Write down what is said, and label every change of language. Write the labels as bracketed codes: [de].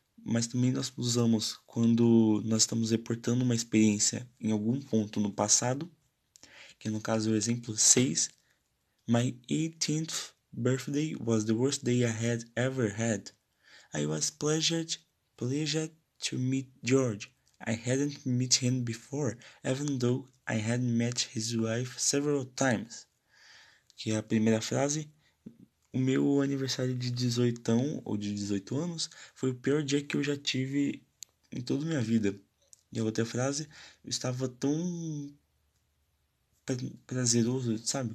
[pt] Mas também nós usamos quando nós estamos reportando uma experiência em algum ponto no passado, que no caso é o exemplo 6. [en] My 18th birthday was the worst day I had ever had. I was pleasured to meet George. I hadn't met him before, even though I had met his wife several times. [pt] Que é a primeira frase. O meu aniversário de 18 ou de 18 anos foi o pior dia que eu já tive em toda a minha vida. E a outra frase: eu estava tão prazeroso, sabe?